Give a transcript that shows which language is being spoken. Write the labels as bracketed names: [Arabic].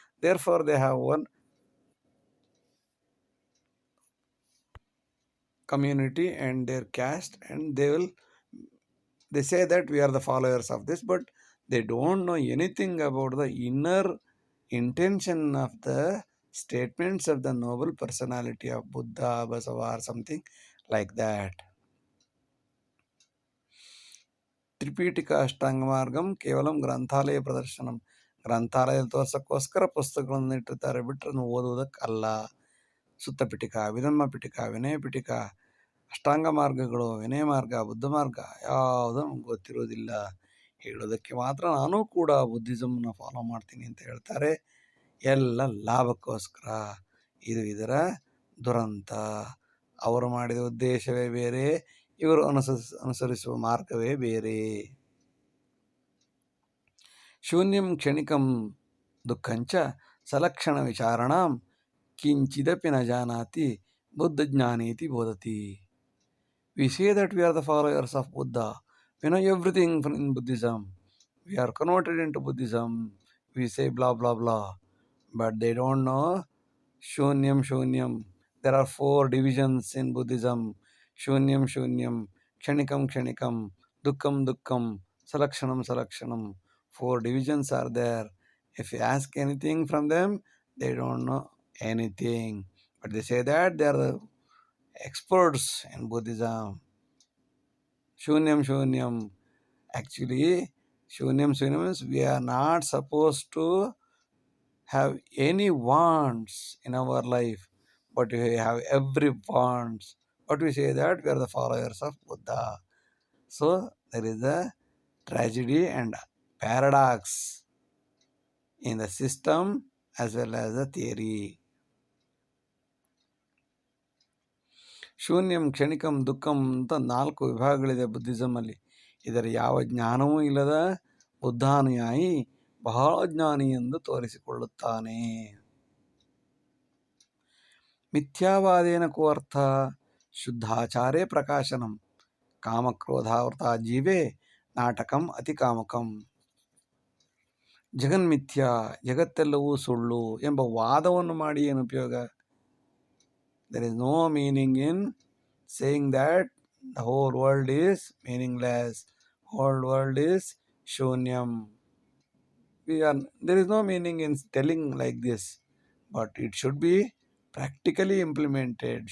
[English] Therefore, they have one community and their caste, and they say that we are the followers of this, but they don't know anything about the inner intention of the statements of the noble personality of Buddha, Basava, or something like that. [Sanskrit] ತ್ರಿಪೀಠಿಕಾ ಅಷ್ಟಾಂಗ ಮಾರ್ಗಂ ಕೇವಲಂ ಗ್ರಂಥಾಲಯ ಪ್ರದರ್ಶನಂ. [Kannada] ಗ್ರಂಥಾಲಯ ತೋರ್ಸಕ್ಕೋಸ್ಕರ ಪುಸ್ತಕಗಳನ್ನು ಇಟ್ಟಿರ್ತಾರೆ, ಬಿಟ್ಟರೆ ಓದುವುದಕ್ಕಲ್ಲ. ಸುತ್ತ ಪಿಟಿಕ, ವಿಧಮ್ಮ ಪಿಟಿಕ, ವಿನಯ ಪಿಟಿಕ, ಅಷ್ಟಾಂಗ ಮಾರ್ಗಗಳು, ವಿನಯ ಮಾರ್ಗ, ಬುದ್ಧ ಮಾರ್ಗ ಯಾವುದೂ ನಮ್ಗೆ ಗೊತ್ತಿರೋದಿಲ್ಲ. ಹೇಳೋದಕ್ಕೆ ಮಾತ್ರ ನಾನು ಕೂಡ ಬುದ್ಧಿಸಮ್ನ ಫಾಲೋ ಮಾಡ್ತೀನಿ ಅಂತ ಹೇಳ್ತಾರೆ. ಎಲ್ಲ ಲಾಭಕ್ಕೋಸ್ಕರ. ಇದು ಇದರ ದುರಂತ. ಅವರು ಮಾಡಿದ ಉದ್ದೇಶವೇ ಬೇರೆ, ಇವರು ಅನುಸರಿಸುವ ಮಾರ್ಗವೇ ಬೇರೆ. [Sanskrit] ಶೂನ್ಯಂ ಕ್ಷಣಿಕಂ ದುಃಖಂಚ ಸಲಕ್ಷಣ ವಿಚಾರಣಾಂ ಕಿಂಚಿದಪಿ ನ ಜಾನಾತಿ Buddha ಜ್ಞಾನೇತಿ ಬೋಧತಿ. [English] We say that we are the followers of Buddha. We know everything in Buddhism. We are converted into Buddhism. We say blah blah blah. But they don't know Shunyam Shunyam. There are 4 divisions in Buddhism. Shunyam Shunyam, Kshanikam Kshanikam, Dukkam Dukkam, Salakshanam Salakshanam. 4 divisions are there. If you ask anything from them, they don't know anything. But they say that they are the experts in Buddhism. Shunyam Shunyam. Actually, Shunyam Shunyam means we are not supposed to have any wants in our life, but we have every wants. But we say that we are the followers of Buddha. So there is a tragedy and paradox in the system as well as the theory. [Kannada] ಶೂನ್ಯಂ ಕ್ಷಣಿಕಂ ದುಃಖಂ ಅಂತ 4 ವಿಭಾಗಗಳಿದೆ ಬುದ್ಧಿಸಮಲ್ಲಿ. ಇದರ ಯಾವ ಜ್ಞಾನವೂ ಇಲ್ಲದ ಬುದ್ಧಾನುಯಾಯಿ ಬಹಳ ಜ್ಞಾನಿ ಎಂದು ತೋರಿಸಿಕೊಳ್ಳುತ್ತಾನೆ. [Sanskrit] ಮಿಥ್ಯಾವಾದೇನ ಕೋ ಅರ್ಥ ಶುದ್ಧಾಚಾರೇ ಪ್ರಕಾಶನಂ ಕಾಮಕ್ರೋಧಾವೃತ ಜೀವೇ ನಾಟಕಂ ಅತಿ ಕಾಮಕಂ. [Kannada] ಜಗನ್ಮಿಥ್ಯಾ ಜಗತ್ತೆಲ್ಲವೂ ಸುಳ್ಳು ಎಂಬ ವಾದವನ್ನು ಮಾಡಿ ಏನು ಉಪಯೋಗ? [English] There is no meaning in saying that the whole world is meaningless, whole world is shunyam. There is no meaning in telling like this, but it should be practically implemented.